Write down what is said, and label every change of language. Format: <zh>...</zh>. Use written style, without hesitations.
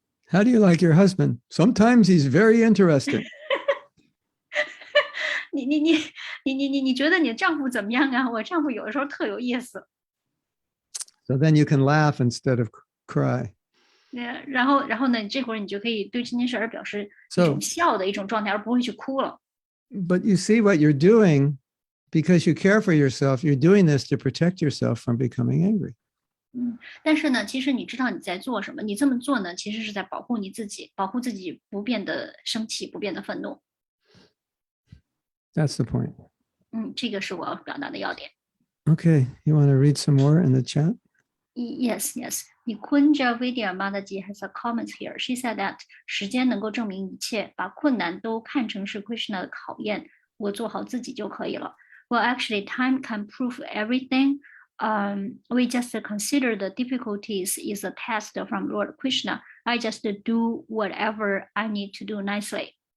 <en>How do you like your husband? Sometimes he's very interesting.</en> <zh>你觉得你丈夫怎么样啊？我丈夫有的时候特有意思。</zh> <en>So then you can laugh instead of cry.</en> <zh>然后呢，这会儿你就可以对这件事儿表示一种笑的一种状态，而不会去哭了。</zh> <en>But you see what you're doing because you care for yourself. You're doing this to protect yourself from becoming angry.</en> <zh>但是呢，其实你知道你在做什么，你这么做呢，其实是在保护你自己，保护自己不变得生气，不变得愤怒。</zh> <en>That's the point.</en> <zh>这个是我要表达的要点。</zh> <en>Okay, you want to read some more in the chat? Yes. Nikunja Vidya Mataji has a comment here. She said that</en> <zh>时间能够证明一切，把困难都看成是 Krishna 的考验，我做好自己就可以了。</zh> <en>Well, actually, time can prove everything. We just consider the difficulties is a test from Lord Krishna. I just do whatever I need to do nicely.</en>